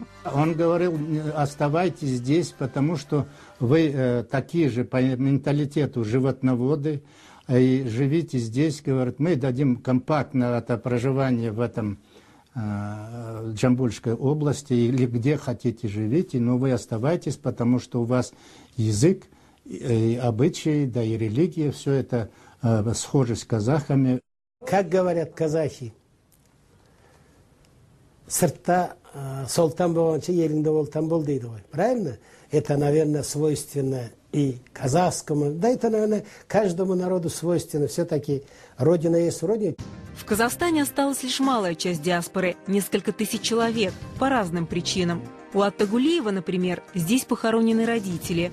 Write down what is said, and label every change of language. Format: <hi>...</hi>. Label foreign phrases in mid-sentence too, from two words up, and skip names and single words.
<ru>Он говорил, оставайтесь здесь, потому что вы такие же по менталитету животноводы, и живите здесь, говорит, мы дадим компактное это проживание в этом Джамбульской области, или где хотите живите, но вы оставайтесь, потому что у вас язык, и обычаи, да и религия, все это схоже с казахами. Как говорят казахи,</ru> <kk>сыртта солтан болғанша еліңде болтан бол дейді ғой.</kk> <ru>Правильно? Это, наверное, свойственно и казахскому, да это, наверное, каждому народу свойственно. Все-таки родина есть родина. В Казахстане осталась лишь малая часть диаспоры, несколько тысяч человек, по разным причинам. У Атта Гулиева, например, здесь похоронены родители.</ru>